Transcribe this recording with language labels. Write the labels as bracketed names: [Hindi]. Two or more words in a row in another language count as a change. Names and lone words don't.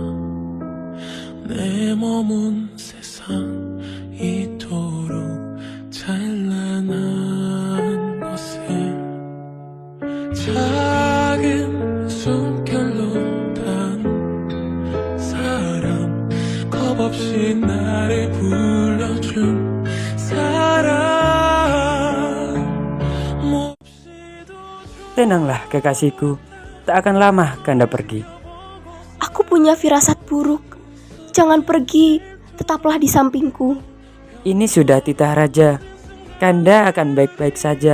[Korean] 내 머문 세상 이토록 찬란한 것을 작은 숨결로 단 사람 겁없이 나를 불러준 사람 [Indonesian] Tenanglah kekasihku, tak akan lama Kanda pergi. Aku punya firasat buruk. Jangan pergi, tetaplah di sampingku. Ini sudah titah raja. Kanda akan baik-baik saja.